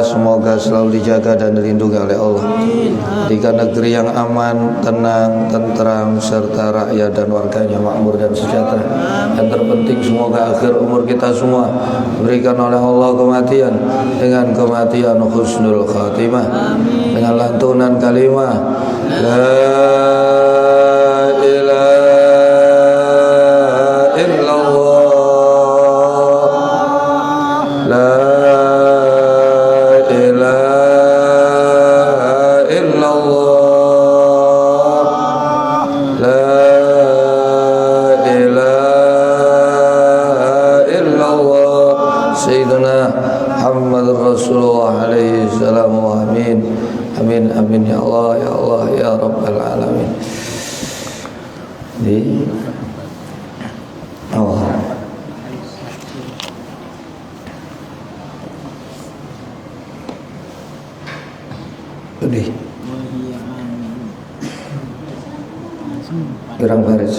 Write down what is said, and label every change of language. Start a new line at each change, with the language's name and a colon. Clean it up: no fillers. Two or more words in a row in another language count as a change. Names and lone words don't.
Indonesian: Semoga selalu dijaga dan dilindungi oleh Allah. Berikan negeri yang aman, tenang, tentram, serta rakyat dan warganya makmur dan sejahtera. Yang terpenting semoga akhir umur kita semua berikan oleh Allah kematian dengan kematian
Arabic: حسن الخاتمة,
Indonesian: dengan lantunan kalimah la
Arabic: إله إلا الله، لا إله إلا الله، لا إله إلا الله، سيدنا محمد رسول الله عليه السلام. آمين. آمين، آمين يا الله، يا الله، يا رب العالمين. Di Allah.
Indonesian: Sedih. Gerang baris.